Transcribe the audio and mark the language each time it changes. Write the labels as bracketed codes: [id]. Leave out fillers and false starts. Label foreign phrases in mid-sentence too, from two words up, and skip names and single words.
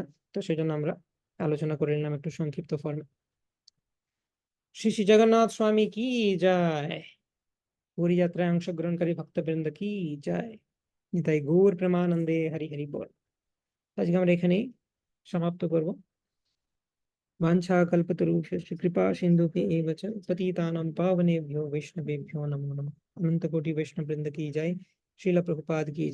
[bn] তো সেই জন্য আমরা আলোচনা করে নিলাম একটু সংক্ষিপ্ত ফর্মে। শ্রী শ্রী জগন্নাথ স্বামী কি জয়। পুরী যাত্রায় অংশগ্রহণকারী ভক্তবৃন্দ কি জয়। নিতাই গৌর প্রেমানন্দে হরি হরি বল। আজকে আমরা এখানেই সমাপ্ত করব। [sa] वाञ्छाकल्पतरुभ्यश्च कृपा सिन्धुभ्यः च पतितानां पावनेभ्यो वैष्णवेभ्यो नमो नमः। [hi] अनंत कोटि वैष्णव वृंद की जय। श्रील प्रभुपाद की जय।